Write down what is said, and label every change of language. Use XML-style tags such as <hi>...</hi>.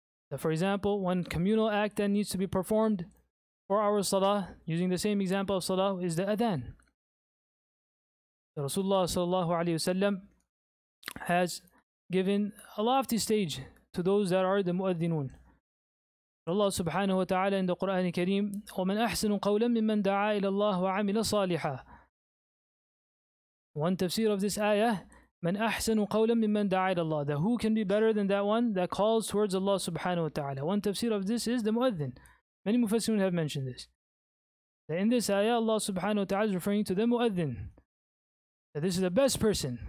<en>That, for example, one communal act that needs to be performed for our salah, using the same example of salah, is the adhan. The Rasulullah sallallahu alaihi wasallam has given a lofty stage to those that are the mu'adhinun. Allah subhanahu wa ta'ala in the Quran Kareem,</en> <ar>وَمَنْ أَحْسَنُ قَوْلًا مِمَّنْ دَعَا إِلَى اللَّهِ وَعَمِلَ صَالِحًا.</ar> <en>One tafsir of this ayah,</en> <ar>مَنْ أَحْسَنُ قَوْلًا مِمَّنْ دَعَا إِلَى اللَّهِ,</ar> <en>that who can be better than that one that calls towards Allah subhanahu wa ta'ala. One tafsir of this is the mu'adhin. Many mufassirun have mentioned this. That in this ayah, Allah subhanahu wa ta'ala is referring to the mu'adhin. That this is the best person.</en>